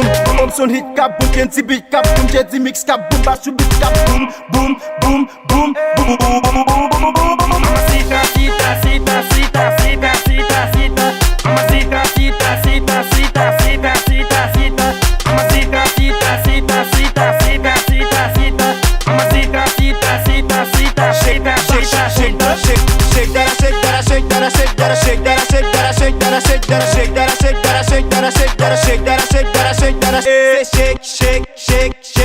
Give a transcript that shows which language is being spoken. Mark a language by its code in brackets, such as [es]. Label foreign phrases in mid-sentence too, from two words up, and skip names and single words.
[en] Thompson hit kaboom, Kenzie beat kaboom, Jazzy mix kaboom, baixo beat kaboom, boom, boom, boom, boom, boom, boom, boom. [es] Mamacita, cita, cita, cita, cita, cita, cita. Mamacita, cita, cita, cita, cita, cita, cita. Mamacita, cita, cita, cita, cita, cita, cita. Mamacita, cita, cita, cita, cita, cita, cita. [en] Shake that, shake that, shake that, shake that, shake that, shake that, shake that, shake that, shake that, shake that, shake that, shake that, shake that, shake that, shake that, shake that, shake, shake, shake.